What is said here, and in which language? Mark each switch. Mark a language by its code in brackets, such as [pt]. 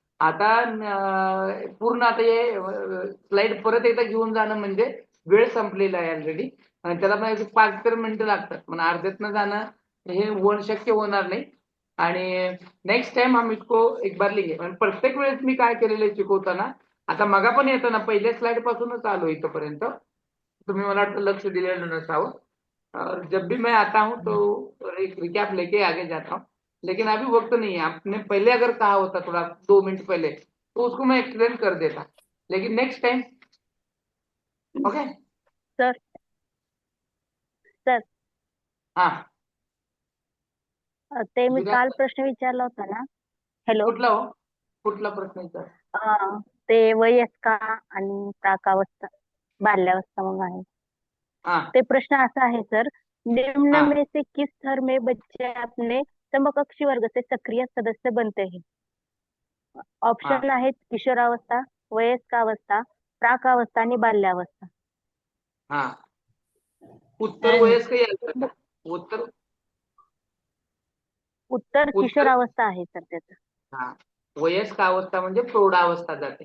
[mr] आता पूर्ण आता हे स्लाइड परत एकदा घेऊन जाणं म्हणजे वेळ संपलेला आहे ऑलरेडी आणि त्याला पण 5 मिनिटं लागतात. पण अर्ध्यातनं जाणं हे शक्य होणार नाही. आणि [hi] नेक्स्ट टाइम हम इसको एक बार लेंगे. [mr] आणि प्रत्येक वेळेस मी काय केलेलं आहे शिकवताना, आता मगा पण येतो ना, पहिल्या स्लाइड पासूनच आलो इथपर्यंत. तुम्ही मला वाटतं लक्ष दिलेलं नसावं. [hi] जब भी मैं आता हूं तो एक रिकैप लेके आगे जाता हूं, लेकिन अभी वक्त नहीं है. आपने पहले अगर कहा होता थोड़ा 2 मिनट पहले तो उसको मैं एक्सप्लेन कर देता, लेकिन next time. Okay sir sir हा. [mr] ते मी जिरा काल प्रश्न विचारला होता ना. हॅलो. कुठला हो? कुठला प्रश्न विचार? ते वयस्का आणि प्राकावस्था बाल्यावस्था मग आहे. हा ते प्रश्न असा आहे सर, निम्न हाँ [hi] में से किस स्तर में बच्चे अपने समकक्षी वर्ग से सक्रिय सदस्य बनते हैं? [mr] ऑप्शन हाँ आहेत किशोरावस्था, वयस्कावस्था, प्राकावस्था आणि बाल्यावस्था. हाँ. उत्तर [en] And [mr] वयस्क यायचं का? उत्तर उत्तर उत्तर किशोरावस्था आहे सर त्याचं. हा. वयस्क अवस्था म्हणजे प्रौढावस्था जाते.